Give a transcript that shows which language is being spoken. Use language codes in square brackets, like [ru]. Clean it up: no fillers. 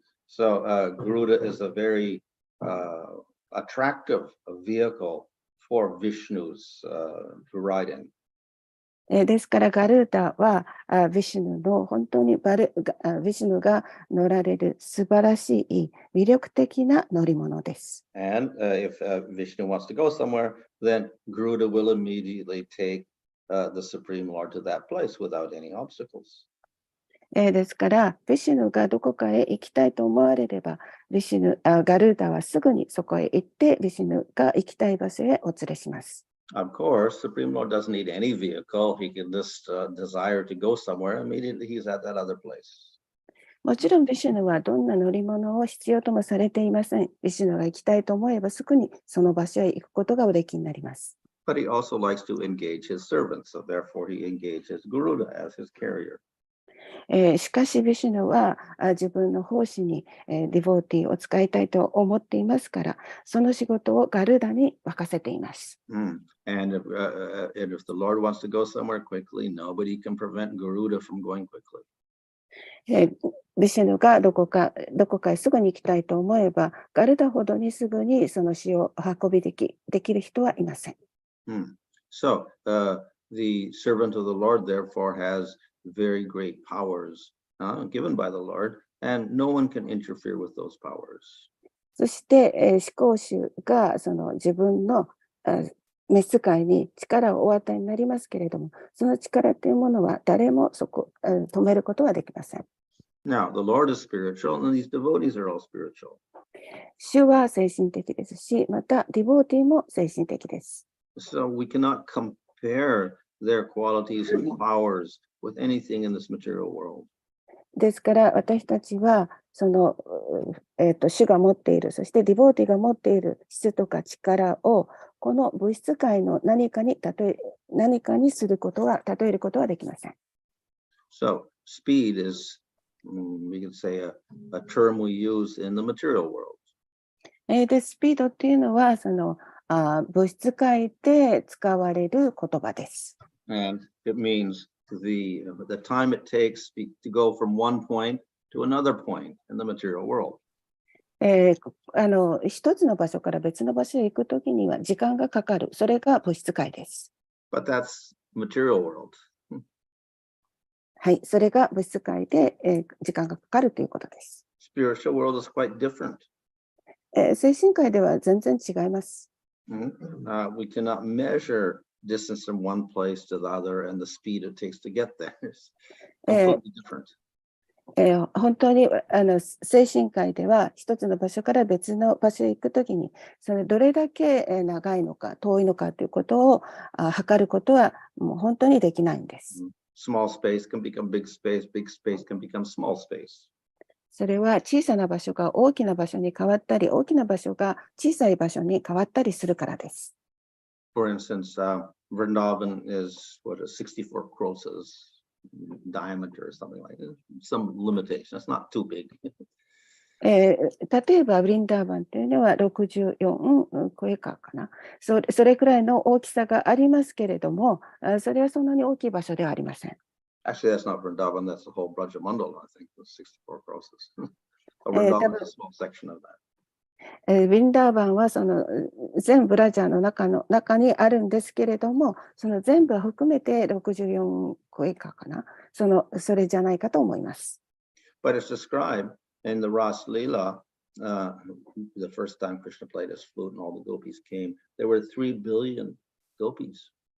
[en] So Garuda is a very attractive vehicle for Vishnu's to ride in. [ja] ですからガルーダはヴィシュヌの本当にヴィシュヌが乗られる素晴らしい魅力的な乗り物です。 [en] And if Vishnu wants to go somewhere, then Garuda will immediately take the Supreme Lord to that place without any obstacles. [ja] ですからヴィシュヌがどこかへ行きたいと思われればガルーダはすぐにそこへ行ってヴィシュヌが行きたい場所へお連れします。 [en] Of course, Supreme Lord doesn't need any vehicle. He can just desire to go somewhere. Immediately he's at that other place. [ja] もちろん、ヴィシュヌはどんな乗り物を必要ともされていません。ヴィシュヌが行きたいと思えばすぐにその場所へ行くことがおできになります。 [en] But he also likes to engage his servants, so therefore he engages Garuda as his carrier. [ja] しかし、ヴィシュヌは自分の奉仕にディボーティを使いたいと思っていますから、その仕事をガルーダに任せています。 [en] And if the Lord wants to go somewhere quickly, nobody can prevent Garuda from going quickly. [ja] ヴィシュヌがどこかへすぐに行きたいと思えば、ガルダほどにすぐにその死を運びできる人はいません。 [en] So the servant of the Lord therefore has very great powers given by the Lord, and no one can interfere with those powers. [ja] そして、至高主がその自分の召使いに力をお与えになりますけれども、その力というものは誰も止めることはできません。 [en] Now, the Lord is spiritual, and these devotees are all spiritual. [ja] 主は精神的ですし、またディボーティも精神的です。 [en] So we cannot compare their qualities and powers with anything in this material world. [ja] ですから私たちはその、主が持っている、そしてディボーティが持っている質とか力をこの物質界の何かに例えることはできません。 [en] So speed is, we can say, a term we use in the material world. [ja] で、スピードっていうのはその物質界で使われる言葉です。 [en] And it means the time it takes to go from one point to another point in the material world. [ja] 一つの場所から別の場所へ行くときには時間がかかる。それが物質界です。 [en] But that's material world. [ja] はい、それが物質界で、時間がかかるということです。 [en] Spiritual world is quite different. [ja] 精神界では全然違います。 [en] We cannot measure distance from one place to the other and the speed it takes to get there. It's completely different. [ja] 本当に精神界では一つの場所から別の場所へ行くときにそれどれだけ長いのか遠いのかということを測ることはもう本当にできないんです。 [en] Small space can become big space, big space can become small space. [ja] それは小さな場所が大きな場所に変わったり、大きな場所が小さい場所に変わったりするからです。 [en] For instance, Vrindavan is what is 64 crores diameter or something like that. Some limitation. It's not too big. [ja] 例えば、ブリンダーバンというのは64クエカかな。それくらいの大きさがありますけれども、それはそんなに大きい場所ではありません。 [en] Actually, that's not Vrindavan, that's the whole Brajamandala, I think, the 64 crores. Vrindavan is a small section of that. [ja] ブリンダーバンはその全ブラジャーの中にあるんですけれども、その全部を含めて64クエカかな。それじゃないかと思います。 [en] But it's described in the Ras Leela, the first time Krishna played his flute and all the gopis came, there were 3 billion gopis.